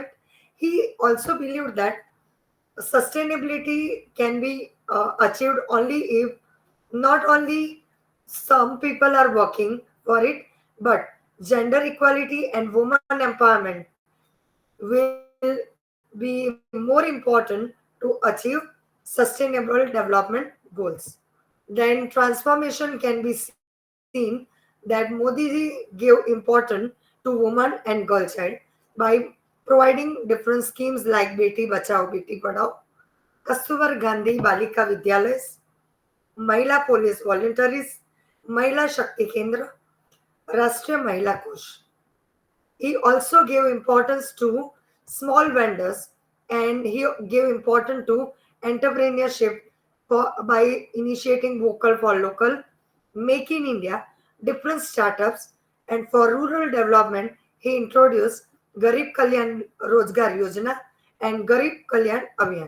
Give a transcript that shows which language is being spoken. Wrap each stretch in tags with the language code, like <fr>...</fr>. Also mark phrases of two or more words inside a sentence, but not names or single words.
<en>He also believed that sustainability can be achieved only if not only some people are working for it, but gender equality and women empowerment will be more important to achieve sustainable development goals. Then transformation can be seen that Modi ji gave importance to women and girl child by providing different schemes like Beti Bachao Beti Padhao, Kastuvar Gandhi Balika Vidyalayas, Mahila Police Voluntaries, Mahila Shakti Kendra, Rashtriya Mahila Kosh. He also gave importance to small vendors and he gave importance to entrepreneurship by initiating vocal for local, make in India, different startups, and for rural development, he introduced Garib Kalyan Rozgar Yojana and Garib Kalyan Abhiyan.</en>